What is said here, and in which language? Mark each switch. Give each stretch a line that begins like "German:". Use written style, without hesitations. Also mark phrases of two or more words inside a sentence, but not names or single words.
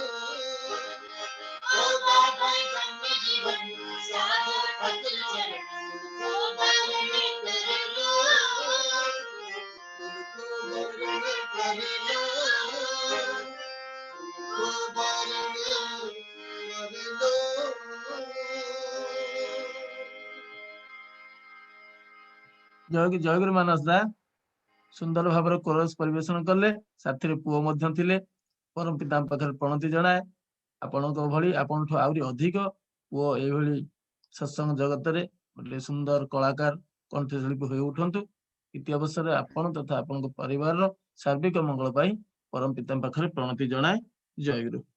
Hindi: होगा भाई धन्य जीवन साधु ठाकुर चरण तुमको वरण कर लो तुमको वरण कर लो तुमको वरण कर लो
Odia: जय गुरु ମାନସ ଦା ସୁନ୍ଦର ଭାବରେ କୋରସ ପରିବେଷଣ କଲେ ସାଥିରେ ପୁଅ ମଧ୍ୟ ଥିଲେ ପରମ ପିତାଙ୍କ ପାଖରେ ପ୍ରଣତି ଜଣାଏ ଆପଣଙ୍କ ଭଳି ଆପଣଠୁ ଆହୁରି ଅଧିକ ପୁଅ ଏଇଭଳି ସତ୍ସଙ୍ଗ ଜଗତରେ ଗୋଟେ ସୁନ୍ଦର କଳାକାର କଣ୍ଠଶିଳ୍ପୀ ହୋଇ ଉଠନ୍ତୁ ଇତି ଅବସରରେ ଆପଣ ତଥା ଆପଣଙ୍କ ପରିବାରର ସାର୍ବିକ ମଙ୍ଗଳ ପାଇଁ ପରମ ପିତାଙ୍କ ପାଖରେ ପ୍ରଣତି ଜଣାଏ ଜୟ ଗୁରୁ